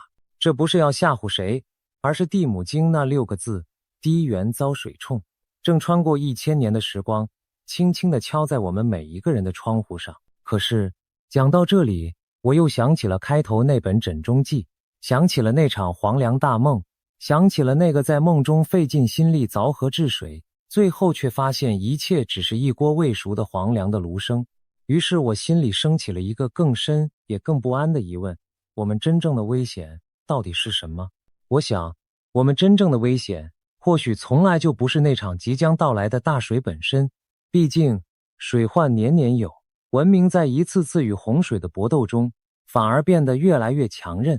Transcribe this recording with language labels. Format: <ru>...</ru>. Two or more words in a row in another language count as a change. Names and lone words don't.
<zh>這不是要嚇唬誰，而是地母經那6個字：低原遭水沖，正穿過1000年的時光，輕輕地敲在我們每一個人的窗戶上。可是講到這裡，我又想起了開頭那本枕中記，想起了那場黃粱大夢，想起了那個在夢中費盡心力鑿河治水，最後卻發現一切只是一鍋未熟的黃粱的盧生。於是我心裡升起了一個更深也更不安的疑問：我們真正的危險到底是什麼？我想，我們真正的危險或許從來就不是那場即將到來的大水本身，畢竟水患年年有， 文明在一次次與洪水的搏鬥中，反而變得越來越強韌。</zh>